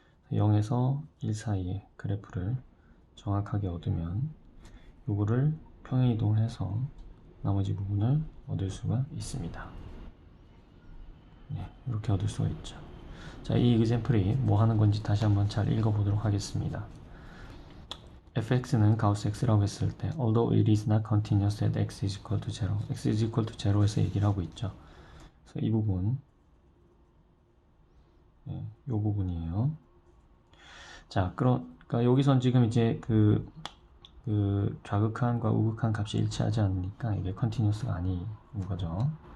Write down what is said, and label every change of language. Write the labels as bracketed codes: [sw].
[ko] 0에서 1 사이에 그래프를 정확하게 얻으면 요거를 평행이동을 해서 나머지 부분을 얻을 수가 있습니다. 이렇게 얻을 수가 있죠. 자, 이 example이 뭐 하는 건지 다시 한번 잘 읽어보도록 하겠습니다. fx는 가우스 x라고 했을 때 [en] although it is not continuous at x is equal to 0 x is equal to 0에서 [ko] 얘기를 하고 있죠. 그래서 이 부분 이 부분이에요. 자, 그러니까 여기선 지금 이제 그 좌극한과 우극한 값이 일치하지 않으니까 이게 컨티뉴스가 아닌 거죠.